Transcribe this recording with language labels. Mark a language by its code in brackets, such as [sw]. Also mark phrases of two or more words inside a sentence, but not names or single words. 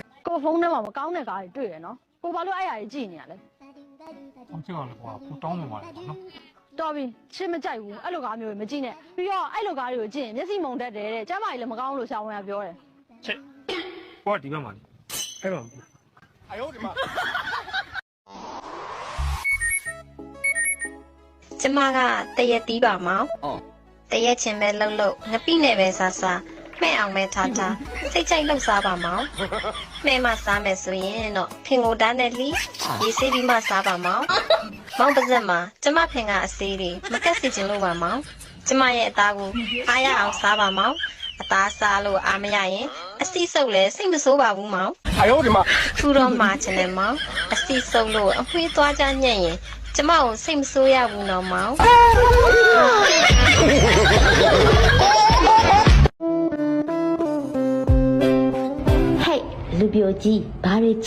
[my] ကိုဖုန်းထဲမှာမကောင်းတဲ့ကားတွေတွေ့ရနော်ကိုဘာလို့အဲ့အရာကြီးကြည့်နေရလဲ အောင်ချောင်းလေကွာကိုတောင်းနေပါလေနော် တော်ပြီချစ်မကြိုက်ဘူးအဲ့လိုကားမျိုးတွေမကြည့်နဲ့ပြီးတော့အဲ့လိုကားတွေကိုကြည့်ရင်မျက်စိမုံတတ်တယ်တဲ့ကျမ်းမာကြီးလည်းမကောင်းလို့ရှာဝင်ရပြောတယ် ချစ်ကိုကဒီဘက်မှာလေအဲ့တော့ [zh] 哎呦我的妈！ [my] ကျမကတရက်တီးပါမောင်တရက်ချင်းပဲလှုပ်လှုပ်ငပိနဲ့ပဲစားစားမဲ့အောင်ပဲထားထားစိတ်ချိုက်လှုပ်စားပါမောင်မဲ့မစားမယ်ဆိုရင်တော့ဖင်ကိုတန်းနဲ့လီရေးစေးပြီးမှစားပါမောင်မောင်ပါဇက်မှာကျမဖင်ကအစေးတွေမကက်စီချင်လို့ပါမောင်ကျမရဲ့အသားကိုအားရအောင်စားပါမောင်အသားစားလို့အားမရရင်အစီစုပ်လဲစိတ်မဆိုးပါဘူးမောင် [zh] 哎呦我的妈！ [my] ထူတော့မှချင်တယ်မောင်အစီစုပ်လို့အမွှေးသွားကြညံ့ရင်ကျမကိုစိတ်မဆိုးရဘူးနော်မောင် ဟဲ့လူပြိုကြီးဘာတွေချစ်